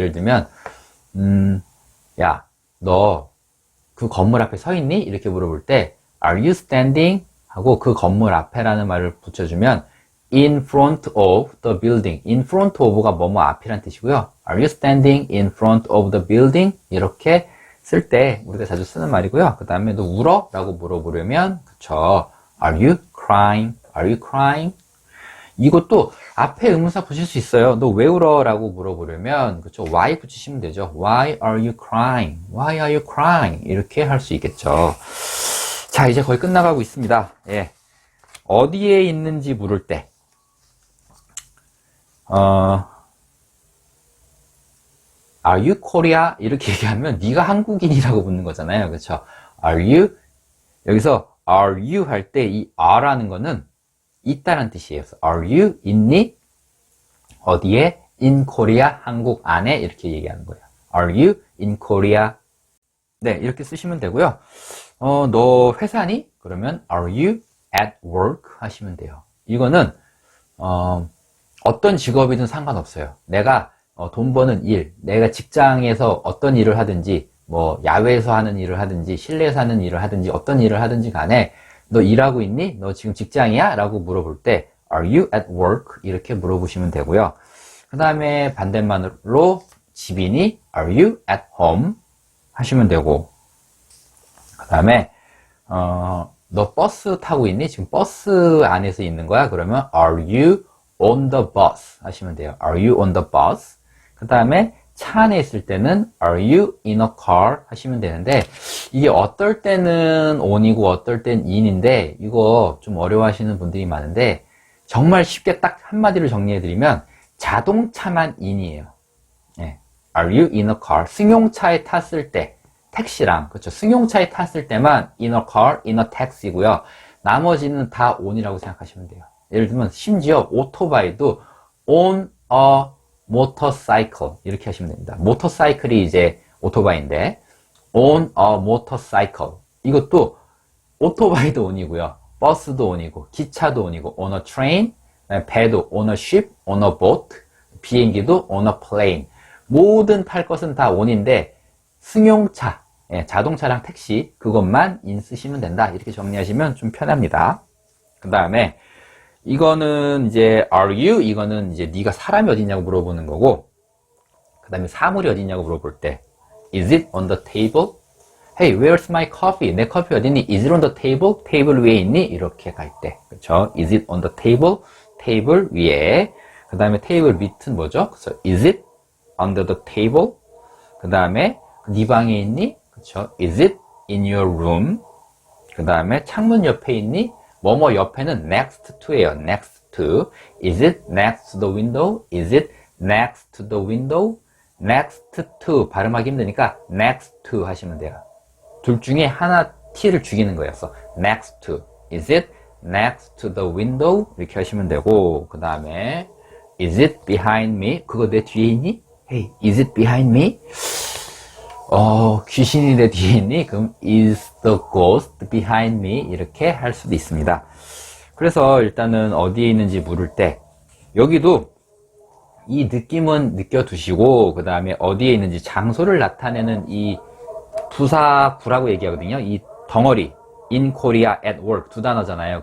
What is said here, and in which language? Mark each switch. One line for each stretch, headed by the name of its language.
Korean: 예를 들면 야, 너 그 건물 앞에 서 있니? 이렇게 물어볼 때
English: Are you standing?
Korean: 하고 그 건물 앞에라는 말을 붙여주면
English: in front of the building.
Korean: in front of가 뭐뭐 앞이란 뜻이고요.
English: Are you standing in front of the building?
Korean: 이렇게 쓸 때 우리가 자주 쓰는 말이고요. 그 다음에 너 울어? 라고 물어보려면 그쵸.
English: Are you crying? Are you crying?
Korean: 이것도 앞에 의문사 붙일 수 있어요. 너 왜 울어? 라고 물어보려면 그쵸. Why 붙이시면 되죠.
English: Why are you crying? Why are you crying?
Korean: 이렇게 할 수 있겠죠. 자, 이제 거의 끝나가고 있습니다. 예. 어디에 있는지 물을 때
English: Are you Korea?
Korean: 이렇게 얘기하면 네가 한국인이라고 묻는 거잖아요. 그렇죠?
English: Are you?
Korean: 여기서 Are you 할 때 이 are라는 거는 있다란 뜻이에요.
English: Are you
Korean: 있니? 어디에?
English: In Korea,
Korean: 한국 안에 이렇게 얘기하는 거예요.
English: Are you in Korea?
Korean: 네, 이렇게 쓰시면 되고요. 너 회사니? 그러면
English: Are you at work?
Korean: 하시면 돼요. 이거는 어떤 직업이든 상관없어요. 내가 돈 버는 일, 내가 직장에서 어떤 일을 하든지, 뭐 야외에서 하는 일을 하든지, 실내에서 하는 일을 하든지, 어떤 일을 하든지 간에 너 일하고 있니? 너 지금 직장이야? 라고 물어볼 때
English: Are you at work?
Korean: 이렇게 물어보시면 되고요. 그 다음에 반대말로 집이니?
English: Are you at home?
Korean: 하시면 되고, 그 다음에 너 버스 타고 있니? 지금 버스 안에서 있는 거야?
English: 그러면 Are you on the bus?
Korean: 하시면 돼요.
English: Are you on the bus?
Korean: 그 다음에 차 안에 있을 때는
English: Are you in a car?
Korean: 하시면 되는데, 이게 어떨 때는 on이고 어떨 땐 in인데, 이거 좀 어려워하시는 분들이 많은데, 정말 쉽게 딱 한마디로 정리해드리면 자동차만 in이에요. 예.
English: Are you in a car?
Korean: 승용차에 탔을 때, 택시랑, 그렇죠. 승용차에 탔을 때만
English: in a car, in a taxi
Korean: 고요. 나머지는 다 on이라고 생각하시면 돼요. 예를 들면 심지어 오토바이도
English: on a motorcycle
Korean: 이렇게 하시면 됩니다. 모터사이클이 이제 오토바이인데
English: on a motorcycle
Korean: 이것도 오토바이도 on이고요. 버스도 on이고 기차도 on이고
English: on a train,
Korean: 배도
English: on a ship, on a boat,
Korean: 비행기도
English: on a plane
Korean: 모든 탈 것은 다 on인데 승용차, 자동차랑 택시 그것만 in 쓰시면 된다. 이렇게 정리하시면 좀 편합니다. 그 다음에 이거는 이제
English: are you?
Korean: 이거는 이제 네가 사람이 어디냐고 물어보는 거고, 그 다음에 사물이 어디냐고 물어볼 때
English: is it on the table? Hey, where's my coffee?
Korean: 내 커피 어디니?
English: Is it on the table?
Korean: 테이블 위에 있니? 이렇게 갈 때, 그렇죠?
English: Is it on the table?
Korean: 테이블 위에. 그 다음에 테이블 밑은 뭐죠? 그래서
English: is it under the table?
Korean: 그 다음에 네 방에 있니? 그렇죠?
English: Is it in your room?
Korean: 그 다음에 창문 옆에 있니? 뭐뭐 옆에는
English: next to예요. next to. Is it next to the window? Is it next to the window, next to
Korean: 발음하기 힘드니까
English: next to
Korean: 하시면 돼요. 둘 중에 하나 t를 죽이는 거였어.
English: next to. Is it next to the window?
Korean: 이렇게 하시면 되고, 그 다음에
English: is it behind me?
Korean: 그거 내 뒤에 있니?
English: Hey, is it behind me?
Korean: 귀신이 내 뒤에 있니? 그럼
English: is the ghost behind me?
Korean: 이렇게 할 수도 있습니다. 그래서 일단은 어디에 있는지 물을 때 여기도 이 느낌은 느껴두시고, 그 다음에 어디에 있는지 장소를 나타내는 이 부사구라고 얘기하거든요. 이 덩어리,
English: in Korea, at work
Korean: 두 단어잖아요.